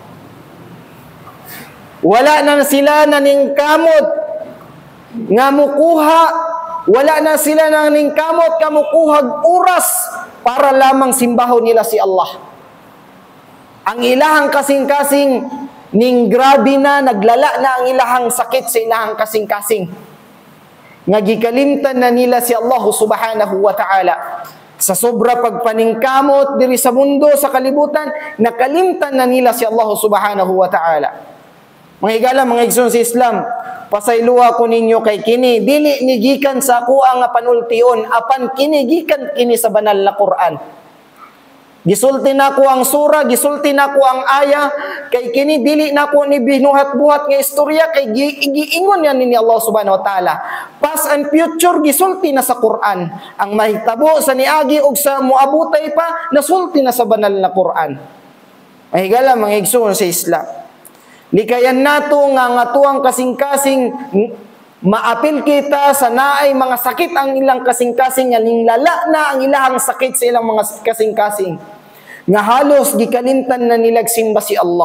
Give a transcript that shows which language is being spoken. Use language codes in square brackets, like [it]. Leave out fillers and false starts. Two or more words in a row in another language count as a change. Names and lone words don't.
[ceb] Wala na sila naningkamot nga mukuha, wala na sila naningkamot nga mukuhag oras para lamang simbahon nila si Allah. Ang ilahang kasing-kasing ning grabe na, naglala na ang ilahang sakit sa ilahang kasing-kasing. Nga gikalimtan na nila si Allah [ar] سبحانه وتعالى. [ceb] Sa sobra pagpaningkamot diri sa mundo, sa kalibutan, nakalimtan na nila si Allah [ar] سبحانه وتعالى. [ceb] Mga higala, mga igsoon sa Islam, pasayloa ko ninyo kay kini, dili ni gikan sa kuha nga panultion, apan kini gikan kini sa banal na Quran. Gisulti na ko ang sura, gisulti na ko ang aya, kay kini dili na ko ni binuhat-buhat nga istorya, kay giingon yan ni Allah [ar] سبحانه وتعالى. [en] Past and future, [ceb] gisulti na sa Quran. Ang mahitabo sa niagi o sa muabutay pa, nasulti na sa banal na Quran. Mahigala, mga igsoon sa Islam. Likayan nato nga tuang kasing-kasing maapil kita sa naay mga sakit ang ilang kasing-kasing, nga lala na ang ilang sakit sa ilang mga kasing-kasing, nga halos gikalimtan na nilag simba si Allah.